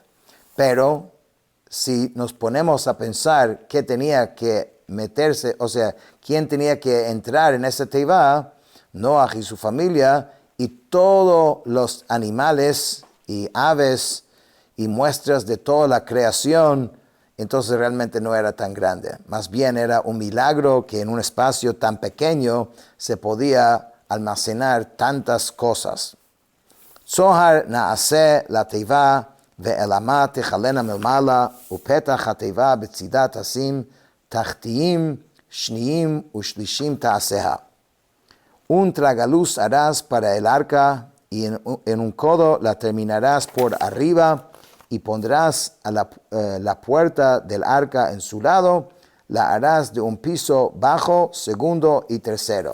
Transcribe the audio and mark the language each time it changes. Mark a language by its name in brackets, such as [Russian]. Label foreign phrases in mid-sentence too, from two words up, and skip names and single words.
[Spanish] Pero si nos ponemos a pensar qué tenía que meterse, o sea, quién tenía que entrar en esa teivá, Noah y su familia, y todos los animales y aves y muestras de toda la creación, entonces realmente no era tan grande. Más bien era un milagro que en un espacio tan pequeño se podía almacenar tantas cosas. [Hebrew] צהר תעשה לתבה ואל אמה תכלנה מלמעלה ופתח התבה בצדה תשים תחתיים שנים ושלשים תעשה. [Spanish] Un tragaluz harás para el arca y en un codo la terminarás por arriba y pondrás a la puerta del arca en su lado, la harás de un piso bajo, segundo y tercero.